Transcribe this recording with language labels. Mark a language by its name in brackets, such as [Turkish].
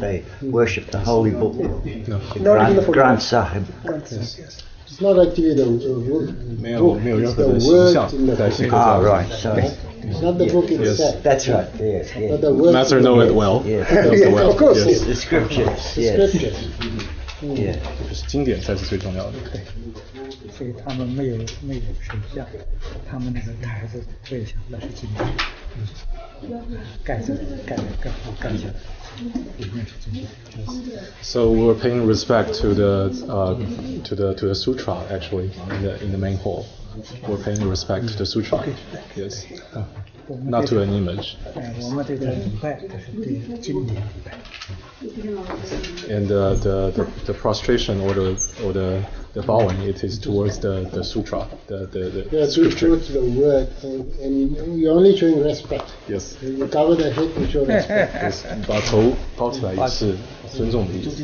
[English] They worship the holy book, Granth Sahib. Yes. It's not actually the book. [Chinese] 没有任何的形象在信口上。 [English] Right. Sorry. It's not the book itself. That's right. Yes. But the words. Master know it well. Yes. Of course. Yes. The scriptures. Yes. Scriptures. Yeah. [Chinese] 就是经典才是最重要的。所以他们没有神像，他们那个台子对象那是经典，盖下来，里面是经典。 [English] So we were paying respect to the sutra actually in the main hall. We're paying respect to the sutra. Yes. Not to an image. [Chinese] 我们这个礼拜是对经典礼拜。 [English] And the prostration or the bowing, it is towards the sutra, the scripture. Towards the word, and you're only showing respect. Yes. You cover the head to show respect. Yes. [Chinese] 把头包起来也是尊重的意思。